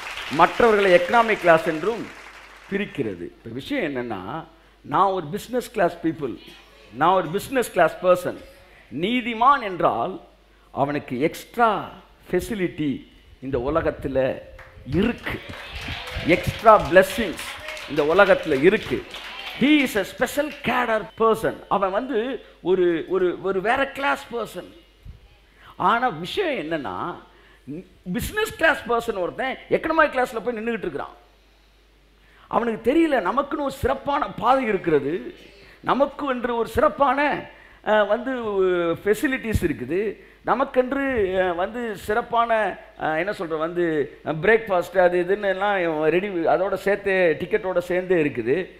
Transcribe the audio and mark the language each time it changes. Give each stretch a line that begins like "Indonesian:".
Tamil: மற்றவர்களை economic class என்றும் பிரிக்கிறது. இப்போ விஷயம் என்னன்னா, நான் ஒரு பிசினஸ் கிளாஸ் பீப்புள், நான் ஒரு பிசினஸ் கிளாஸ் பர்சன். நீதிமான் என்றால் அவனுக்கு எக்ஸ்ட்ரா ஃபெசிலிட்டி இந்த உலகத்தில் இருக்கு, எக்ஸ்ட்ரா பிளெஸிங்ஸ் இந்த உலகத்தில் இருக்கு.
English: he is a special cadre person.
Tamil: அவன் வந்து ஒரு ஒரு ஒரு வேற கிளாஸ் பர்சன். ஆனால் விஷயம் என்னன்னா, பிஸ்னஸ் கிளாஸ் பர்சன் ஒருத்தன் எக்கனாமிக் கிளாஸில் போய் நின்றுக்கிட்டு இருக்கிறான். அவனுக்கு தெரியல நமக்குன்னு ஒரு சிறப்பான பாதை இருக்கிறது, நமக்கு என்று ஒரு சிறப்பான வந்து ஃபெசிலிட்டிஸ் இருக்குது, நமக்கென்று வந்து சிறப்பான என்ன சொல்கிற வந்து பிரேக்ஃபாஸ்ட் அது இதுன்னு எல்லாம் ரெடி, அதோட சேர்த்து டிக்கெட்டோடு சேர்ந்தே இருக்குது.